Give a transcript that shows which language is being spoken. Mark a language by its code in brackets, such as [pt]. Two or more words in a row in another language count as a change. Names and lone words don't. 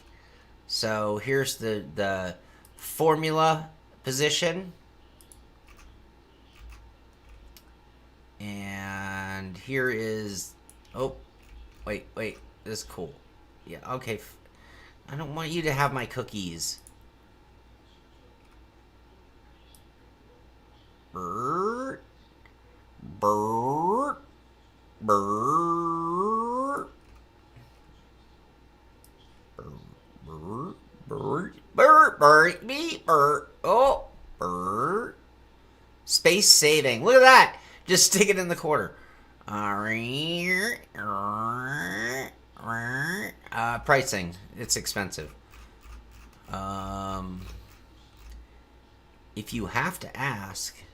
[en] So here's the formula position. And here is... Oh, wait. This is cool. Yeah, okay. I don't want you to have my cookies. Brrr. Brrr. Brrr. Brrr. Brrr. Brrr. Brrr. Me. Brrr. Oh. Brrr. Space saving. Look at that. Just stick it in the quarter. Pricing. It's expensive. If you have to ask...